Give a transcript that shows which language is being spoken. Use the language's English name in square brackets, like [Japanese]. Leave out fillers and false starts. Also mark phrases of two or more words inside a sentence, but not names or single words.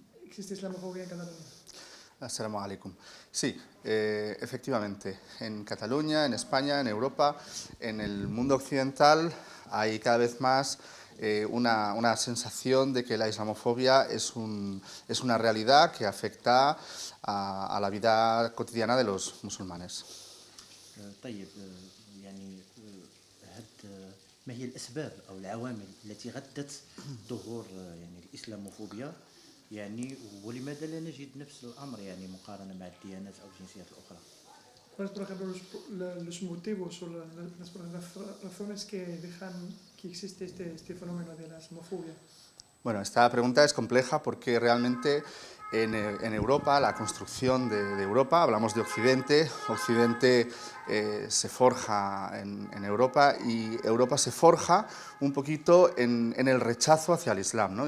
[Spanish] existe islamofobia en Cataluña. [Arabic] السلام عليكم. [Spanish] Sí, efectivamente, en Cataluña, en España, en Europa, en el mundo occidental hay cada vez más una sensación de que la islamofobia es una realidad que afecta a la vida cotidiana de los musulmanes. [Arabic] طيب يعني ما هي الأسباب أو العوامل التي غدت ظهور يعني الإسلاموفوبيا يعني ولماذا لا نجد نفس الأمر يعني مقارنة مع الديانات أو الجنسيات الأخرى؟ [Spanish] ¿Cuáles, por ejemplo, los motivos o las razones que dejan que existe este fenómeno de la islamofobia? Bueno, esta pregunta es compleja porque realmente en Europa, la construcción de Europa, hablamos de Occidente, Occidente se forja en Europa y Europa se forja un poquito en el rechazo hacia el Islam, ¿no?